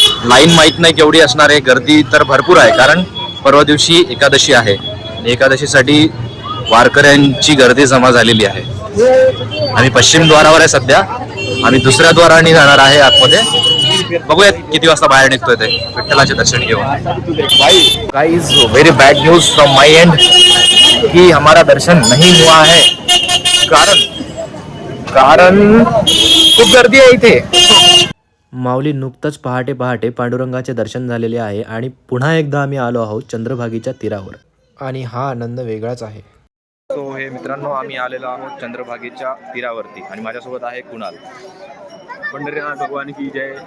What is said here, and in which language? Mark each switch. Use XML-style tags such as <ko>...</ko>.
<mr>Line माहीत नाही केवढी असणार आहे, गर्दी तर भरपूर आहे, कारण परवा दिवशी एकादशी आहे. एकादशीसाठी वारकऱ्यांची गर्दी जमा झालेली आहे. आम्ही पश्चिम द्वारावर आहे सध्या. आम्ही दुसऱ्या द्वाराने जाणार आहे आतमध्ये. बघूयात किती वाजता बाहेर निघतोय ते विठ्ठलाचे दर्शन घेऊन.</mr> <en>guys, very bad news from my end</en> <hi>कि हमारा दर्शन नहीं हुआ है,</hi> <mr>कारण खूप गर्दी आहे इथे. माऊली, नुकतंच पहाटे पहाटे पांडुरंगाचे दर्शन झालेले आहे आणि पुन्हा एकदा आम्ही आलो आहोत चंद्रभागीच्या तीरावर, आणि हा आनंद वेगळाच आहे. सो हे मित्रांनो, आम्ही आलेलो आहोत चंद्रभागेच्या तीरावरती आणि माझ्यासोबत आहे कुणाल.</mr> <hi>पंढरीनाथ भगवान की जय.</hi>